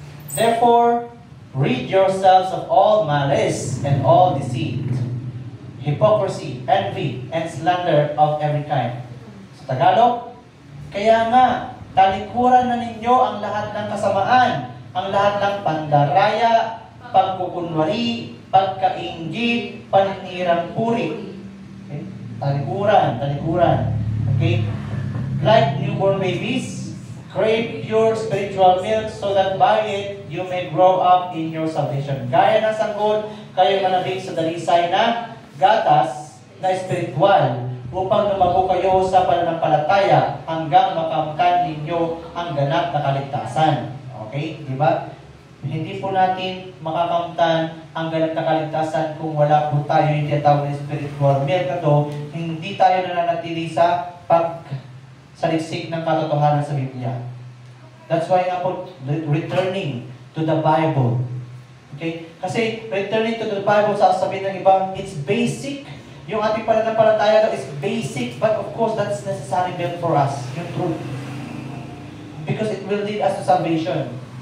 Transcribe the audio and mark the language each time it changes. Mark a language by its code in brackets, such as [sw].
[en] Therefore, rid yourselves of all malice and all deceit, hypocrisy, envy, and slander of every kind. [tl] Sa Tagalog, kaya nga, talikuran na ninyo ang lahat ng kasamaan, ang lahat ng pandaraya, pagkukunwari, pagkainggi, paninirang puri. Okay? Talikuran. Okay? [en] Like newborn babies, crave pure spiritual milk so that by it you may grow up in your salvation. [tl] Gaya ng sanggol, kayo manabig sa dalisay na gatas na spiritual upang lumago kayo sa pananampalataya hanggang makamtan ninyo ang ganap na kaligtasan. Okay? Di ba? Hindi po natin makakamtan ang ganap na kaligtasan kung wala po tayo yung tinatawag na spiritual milk na to. Hindi tayo nananatili sa saliksik ng katotohanan sa Biblia. [en] That's why nga po, returning to the Bible. Okay? [tl] Kasi [en] returning to the Bible, [tl] sasabihin ng iba, [en] it's basic. [tl] Yung ating pananampalataya [en] is basic, but of course, that's necessary built for us. Yung truth. Because it will lead us to salvation.